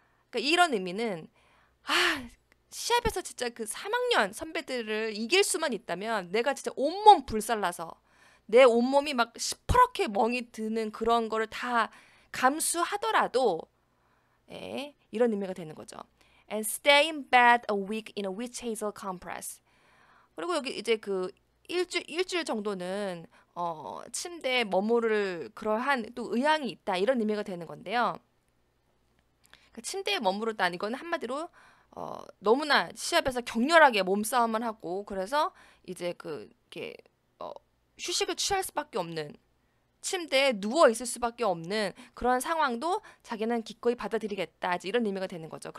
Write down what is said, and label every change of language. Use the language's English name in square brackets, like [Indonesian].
[Korean] 그러니까 이런 의미는 시합에서 진짜 그 3학년 선배들을 이길 수만 있다면 내가 진짜 온몸 불살라서 내 온몸이 막 시퍼렇게 멍이 드는 그런 거를 다 감수하더라도 이런 의미가 되는 거죠. [English] And stay in bed a week in a witch hazel compress. [Korean] 그리고 여기 이제 그 일주일 정도는 침대에 머무를 그러한 또 의향이 있다 이런 의미가 되는 건데요. 그 침대에 머무르다는 이건 한마디로 너무나 시합에서 격렬하게 몸싸움을 하고 그래서 이제 이렇게 휴식을 취할 수밖에 없는 침대에 누워 있을 수밖에 없는 그런 상황도 자기는 기꺼이 받아들이겠다 이런 의미가 되는 거죠.